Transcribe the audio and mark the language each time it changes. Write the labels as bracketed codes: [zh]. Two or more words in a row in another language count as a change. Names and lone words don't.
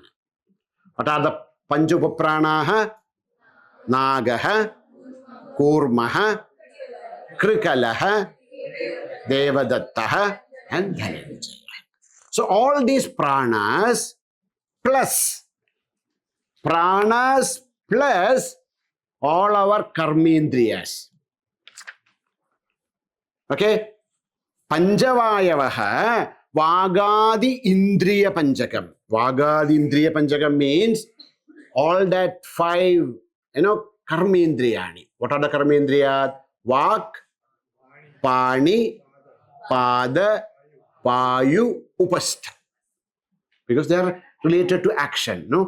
[en] What are the Panchupapranaha? Nagaha, Kurmaha, Krikalaha, Devadattaha, and Dhananjaya. So all these plus pranas plus all our karmendriyas. Okay? [sa] पञ्चवायवः वागादि इन्द्रिय पञ्चकम्. वागादि इन्द्रिय पञ्चकम् [en] means all that 5, karmendriyani. What are the karmendriyas? Vak, Pani, Pada, Vayu, Upastha. Because they are related to action. No?